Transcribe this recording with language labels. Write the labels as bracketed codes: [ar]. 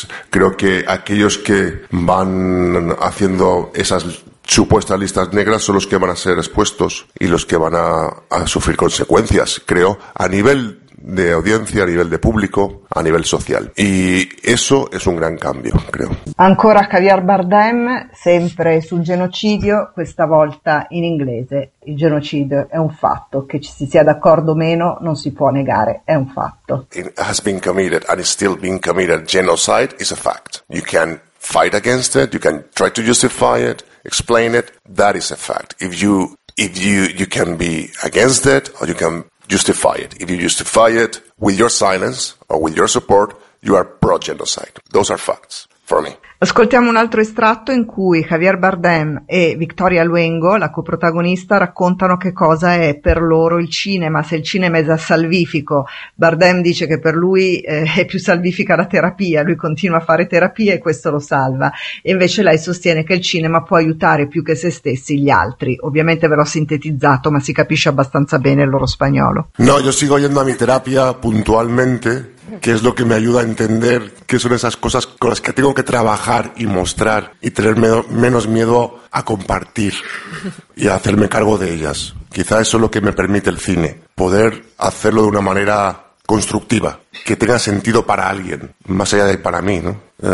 [es] Creo que aquellos que van haciendo esas supuestas listas negras son los que van a ser expuestos y los que van a sufrir consecuencias, creo, a nivel de audiencia, a nivel de público, a nivel social. Y eso es un gran cambio, creo. [it] Ancora Javier Bardem, sempre sul genocidio, questa volta in inglese. Il genocidio è un fatto, che ci si sia d'accordo o meno, non si può negare, è un fatto. [en] It has been committed and is still being committed. Genocide is a fact. You can fight against it, you can try to justify it, explain it, that is a fact. If you can be against it or you can justify it. If you justify it with your silence or with your support, you are pro-genocide. Those are facts for me. [it] Ascoltiamo un altro estratto in cui Javier Bardem e Victoria Luengo, la coprotagonista, raccontano che cosa è per loro il cinema, se il cinema è da salvifico. Bardem dice che per lui è più salvifica la terapia, lui continua a fare terapia e questo lo salva. E invece lei sostiene che il cinema può aiutare più che se stessi gli altri. Ovviamente ve l'ho sintetizzato, ma si capisce abbastanza bene il loro spagnolo. [es] No, yo sigo yendo a mi terapia puntualmente, que es lo que me ayuda a entender qué son esas cosas con las que tengo que trabajar y mostrar y tener menos miedo a compartir y a hacerme cargo de ellas. Quizá eso es lo que me permite el cine, poder hacerlo de una manera constructiva, que tenga sentido para alguien, más allá de para mí, ¿no?